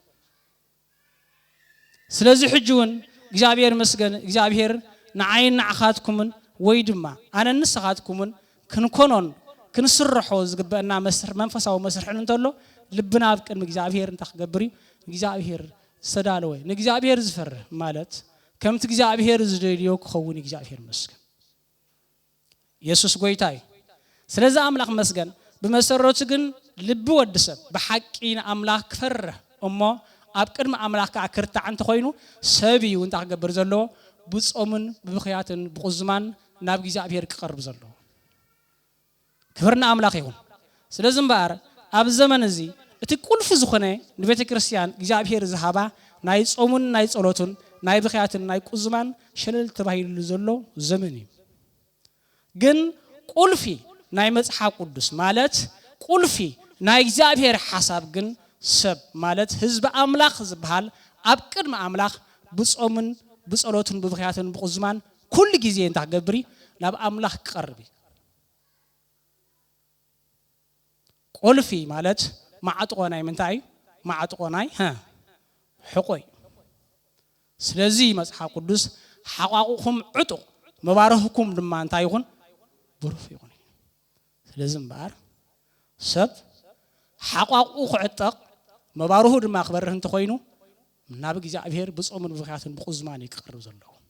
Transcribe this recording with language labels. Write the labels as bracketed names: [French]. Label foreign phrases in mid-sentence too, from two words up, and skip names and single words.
[Tigrinya] ስለዚህ ሕጁን እግዚአብሔር መስገን እግዚአብሔር ንዓይን ንዓኻትኩምን ወይ ድማ አነ ንስኻትኩምን ክንኮኖን ክንስርሖ ዝግበአና መንፈሳዊ መስርሕን እንተሎ ልብና ኣብ ቅድሚ እግዚአብሔር እንተኽገብር እግዚአብሔር ሰዳለወይ ንእግዚአብሔር ዝፈርህ ማለት ከምቲ እግዚአብሔር ዝደልዮ ክኸውን እግዚአብሔር መስገን ኢየሱስ ጎይታይ ስለዚህ አምላክ መስገን በመሰረቱ ግን ልብ ወድሰብ በሐቂን አምላክ ክፈርህ እሞ ኣብ ቅድሚ አምላክ ክርታዕ እንተ ኮይኑ ሰብ እዩ እንታ ክገብር ዘሎ ብጾምን ብብኽያትን ብቁዝማን ናብ እግዚአብሔር ክቀርብ ዘሎ ክብርና አምላክ ይሁን ስለዚህ እምበር ኣብ ዘመን እዚ እቲ ቁልፍ ዝኾነ ንቤተ ክርስቲያን እግዚአብሔር ዝሃባ ናይ ጾሙን ናይ ጸሎቱን ናይ ብኽያትን ናይ ቁዝማን ሸለል ተባሂሉ ዘሎ ዘመን እዩ ግን ቁልፊ ናይ መጽሓፍ ቅዱስ ማለት ቁልፊ ናይ እግዚአብሔር ሐሳብ ግን ሰብ ማለት ህዝብ አምላክ ዝበሃል ኣብ ቅድሚ አምላክ ብጾምን ብጸሎቱን ብብኽያትን ብቁዝማን ኩሉ ጊዜ እንታ ገብሪ ናብ አምላክ ቀርቢ ቁልፊ ማለት ማዕጥቆ ናይ ምንታይ ማዕጥቆ ናይ ሕቆይ ስለዚህ መጽሐፍ ቅዱስ ሓቋቁኩም ዕጡቅ መባረኽኩም ድማ እንታይ ይኹን ብሩፍ ይኹን ስለዚህ እምበር ሰብ ሓቋቁ ክዕጠቕ መባረኹ ድማ ክበርህ እንተ ኮይኑ ናብ እግዚአብሔር ብጾምን ብብኽያትን ብቁዝማን ይቀርብ ዘሎ